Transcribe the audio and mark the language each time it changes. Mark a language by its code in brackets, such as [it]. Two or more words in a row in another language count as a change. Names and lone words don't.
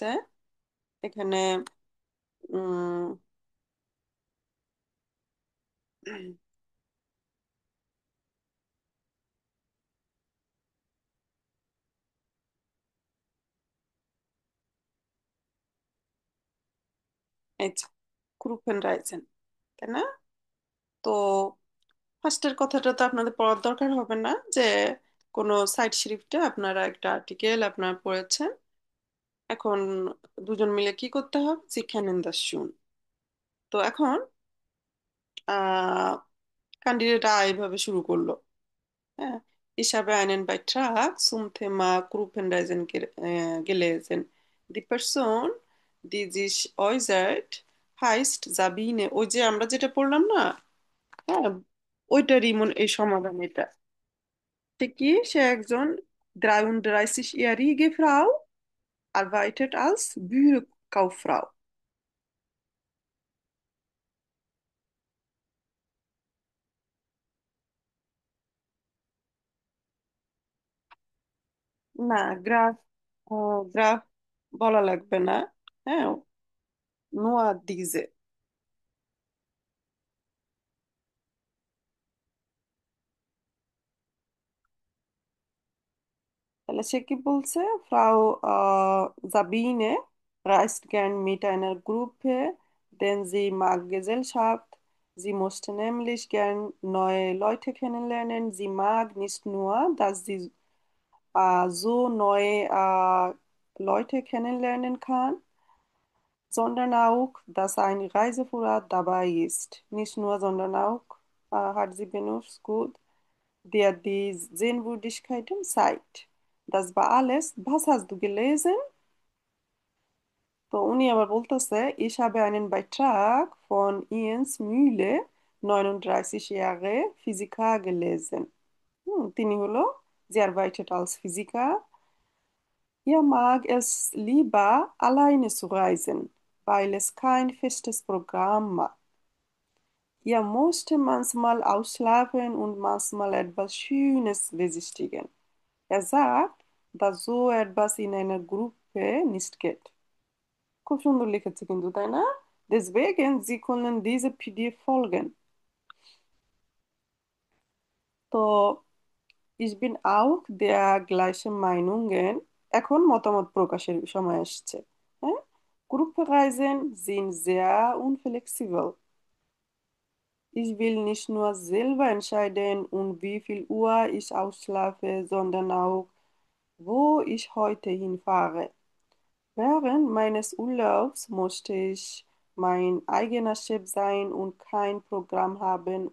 [bn] এখানে উম এই [de] Gruppen Reisen, [bn] তাই না? তো ফার্স্টের কথাটা তো আপনাদের পড়ার দরকার হবে না, যে কোনো সাইট শিফটে আপনারা একটা আর্টিকেল আপনারা পড়েছেন। এখন দুজন মিলে কি করতে হবে, শিক্ষা [de] das schon। [bn] তো এখন আহ ক্যান্ডিডেট এইভাবে শুরু করলো। হ্যাঁ, [de] ich habe einen Beitrag zum Thema Gruppenreisen gelesen. Die Person, die sich äußert, heißt Sabine। [bn] ওই যে আমরা যেটা পড়লাম না, হ্যাঁ, ওইটারই এই সমাধান এটা। সে কি, সে একজন [de] 33-jährige Frau, arbeitet als Bürokauffrau। [bn] না, গ্রাফ, গ্রাফ বলা লাগবে না। হ্যাঁ, নোয়া দিজে। তাহলে সে কি বলছে, [de] ফ্রাউ Sabine reist gern mit einer Gruppe, denn sie mag Gesellschaft, Sie möchte nämlich gern neue Leute kennenlernen. Sie mag nicht nur, dass sie so neue Leute kennenlernen kann, sondern auch, dass ein Reiseführer dabei ist. Nicht nur, sondern auch hat sie benutzt, gut, der die Sehenswürdigkeiten zeigt. Das war alles. Was hast du gelesen? [bn] তো উনি আবার বলতেছে [de] ich habe einen Beitrag von Jens Mühle 39 Jahre Physiker gelesen. [bn] তিনি হলো [de] sie arbeitet als Physiker. Ihr mag es lieber alleine zu reisen, weil es kein festes Programm hat. Ihr musste manchmal ausschlafen und manchmal etwas Schönes besichtigen. Er sagt, dass so etwas in einer Gruppe nicht geht. [bn] খুব সুন্দর লিখেছে কিন্তু তাই না? [de] Deswegen, Sie können diese PDF folgen. তো ich bin auch der gleichen Meinungen. [bn] এখন মতামত প্রকাশের সময় আসছে। হ্যাঁ? [de] Gruppenreisen sind sehr unflexibel. Ich will nicht nur selber entscheiden, um wie viel Uhr ich ausschlafe, sondern auch, wo ich heute hinfahre. Während meines Urlaubs möchte ich mein eigener Chef sein und kein Programm haben.